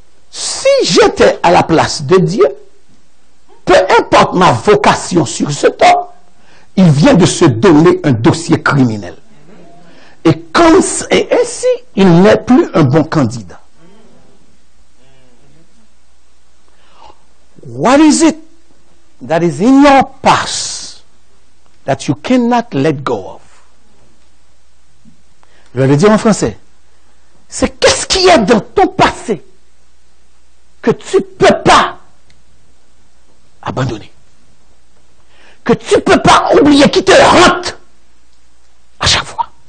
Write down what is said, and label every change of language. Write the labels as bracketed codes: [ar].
[fr] Si j'étais à la place de Dieu, peu importe ma vocation sur ce temps, il vient de se donner un dossier criminel. Et ainsi, il n'est plus un bon candidat. [en] What is it that is in your past that you cannot let go of? [fr] Je vais le dire en français. C'est qu'est-ce qui est dans ton passé que tu ne peux pas abandonner, que tu ne peux pas oublier, qui te hante à chaque fois.